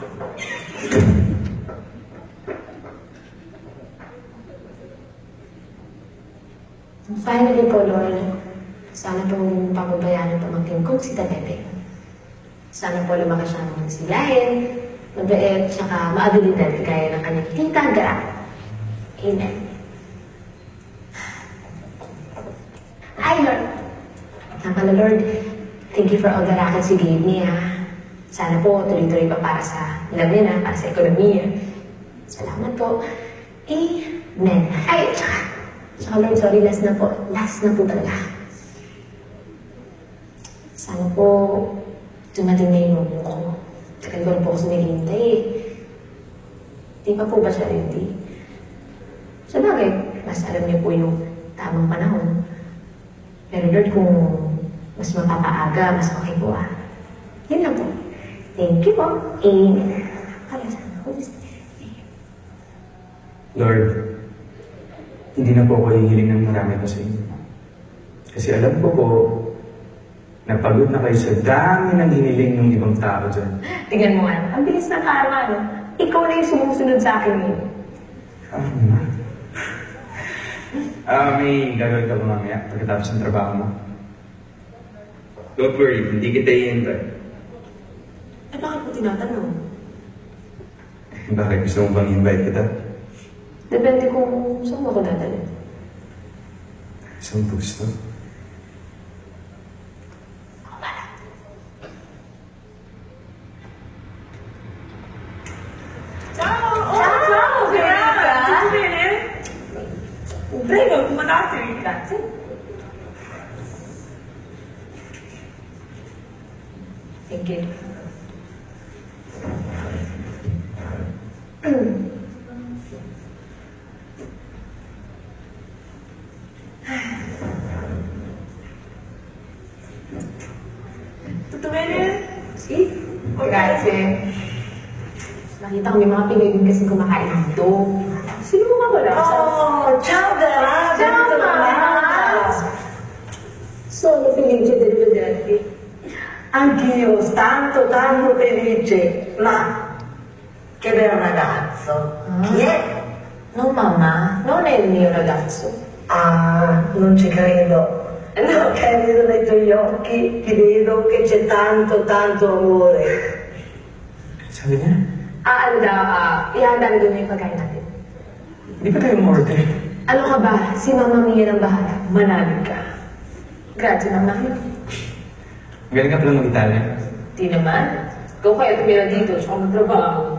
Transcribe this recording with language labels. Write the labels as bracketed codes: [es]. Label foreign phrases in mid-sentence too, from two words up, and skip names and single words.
[tl] Finally po, Lord, sana po papabayaan ng pamangkin kong si Tanete. Sana po lumaki siya ng masigayin, mabait, tsaka maabilidad kagaya ng kanyang tita Gra. Amen. Ay, Lord. Nakala, Lord, [en] thank you for all the rackets you gave me, [tl] ha. Sana po tuloy-tuloy pa para sa alam niya na, para sa ekonomiya. Salamat po. Amen. Ay, tsaka Lord, sorry, last na po. Last na po talaga. Sana po dumating na yung move ko. Tagal ko na po kasi naghihintay eh. Di pa po ba siya ready? Sa bagay, mas alam niyo po yung tamang panahon. Pero Lord, kung mas mapapaaga, mas okay po ah. Yun lang po. [en] Thank you po. [tl] Lord, hindi na po ako hihiling ng marami pa sa inyo. Kasi alam ko po, napagod na kayo sa dami ng hiniling ng ibang tao dyan. Tingnan mo nga, ang bilis ng karma, no? Ikaw na yung sumusunod sa akin ngayon. May gagawin ka ba mamaya pagkatapos ng trabaho mo? [en] Don't worry, [tl] hindi kita ihintay. Eh, bakit mo tinatanong? Bakit gusto mo bang invite kita? Depende kung saan mo ako dadalhin. Saan gusto? [it] Ciao! Bene? Prego, mandatevi, grazie. [en] Thank you. [it] Tutto bene? Sì? Grazie. [tl] Nakita ko may mga Pinoy din kasi kumakain dito. Sino mo nga wala? [it] Oh, ciao Gara! Ciao, Mama! Sono felice del vederti. Anch'io, tanto felice. Ma che bel ragazzo. Chi è? No, mamma, non è il mio ragazzo. Ah, non ci credo. No, che vedo nei tuoi occhi, ti vedo che c'è tanto amore. [tl] Sabi niya, Ano daw, ihanda na doon yung pagkain natin. di ba tayo umorder? Ano ka ba? Si Mama Mia ng bahala. Manalig ka. [it] Grazie, Mama. [tl] Galing ka pala mag-Italia. Di naman. Ikaw kaya tumira dito, tsaka magtrabaho.